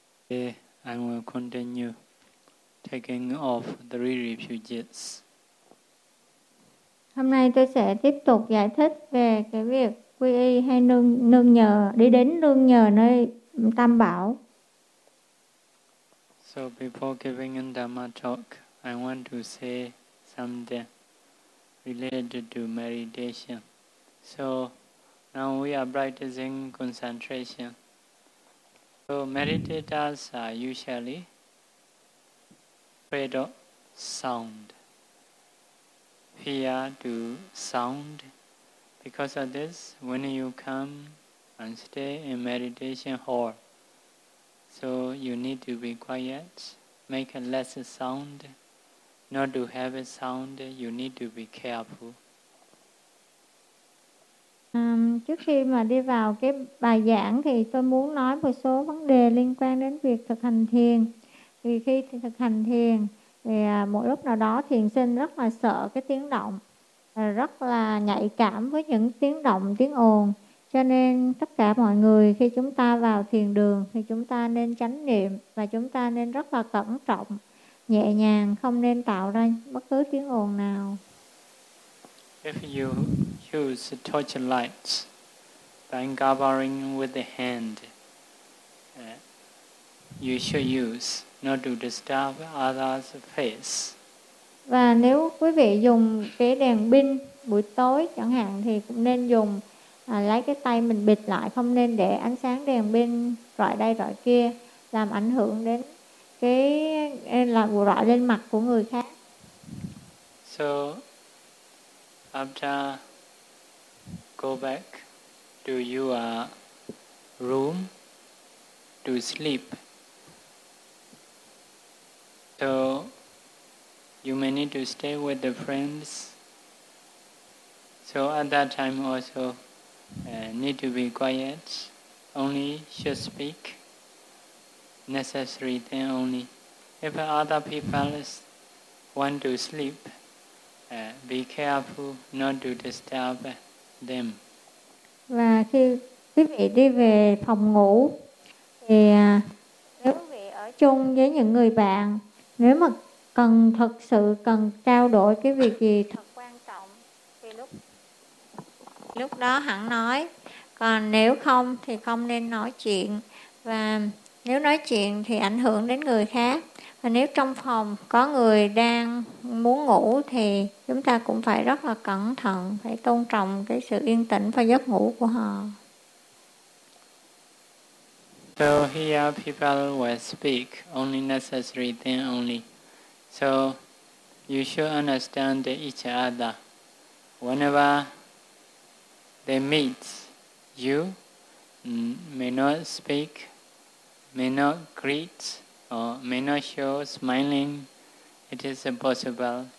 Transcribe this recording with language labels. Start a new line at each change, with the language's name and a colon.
English: Okay, I will continue taking off three refuges.
Vietnamese: Hôm nay tôi sẽ tiếp tục giải thích về cái việc quy y hay nương nhờ, đi đến nương nhờ nơi tam bảo.
English: So before giving in Dhamma talk, I want to say something related to meditation. So now we are practicing concentration. So meditators are usually afraid of sound, fear to sound. Because of this, when you come and stay in meditation hall, so you need to be quiet, make less sound. Not to have a sound, you need to be careful.
Vietnamese: Trước khi mà đi vào cái bài giảng thì tôi muốn nói một số vấn đề liên quan đến việc thực hành thiền. Vì khi thực hành thiền thì một lúc nào đó thiền sinh rất là sợ cái tiếng động, rất là nhạy cảm với những tiếng động, tiếng ồn. Cho nên tất cả mọi người khi chúng ta vào thiền đường thì chúng ta nên chánh niệm và chúng ta nên rất là cẩn trọng, nhẹ nhàng, không nên tạo ra bất cứ tiếng ồn nào.
English: If you use torch lights by covering with the hand, you should use not to disturb others' face.
Vietnamese: Và nếu quý vị dùng cái đèn pin buổi tối chẳng hạn thì cũng nên dùng lấy cái tay mình bịt lại, không nên để ánh sáng đèn pin rọi đây rọi kia làm ảnh hưởng đến cái làm rọi lên mặt của người khác.
English: So after go back to your room to sleep, so you may need to stay with the friends. So at that time also need to be quiet, only should speak necessary then only. If other people want to sleep, be careful not to disturb them.
Vietnamese: Và khi quý vị đi về phòng ngủ thì nếu quý vị ở chung với những người bạn, nếu mà cần thực sự cần trao đổi cái việc gì thật quan trọng thì lúc đó hẳn nói, còn nếu không thì không nên nói chuyện, và nếu nói chuyện thì ảnh hưởng đến người khác. Và nếu trong phòng có người đang muốn ngủ thì chúng ta cũng phải rất là cẩn thận, phải tôn trọng cái sự yên tĩnh và giấc ngủ của họ.
English: So here people will speak only necessary thing only. So you should understand each other. Whenever they meet you, may not speak, may not greet, or may not show smiling, it is impossible.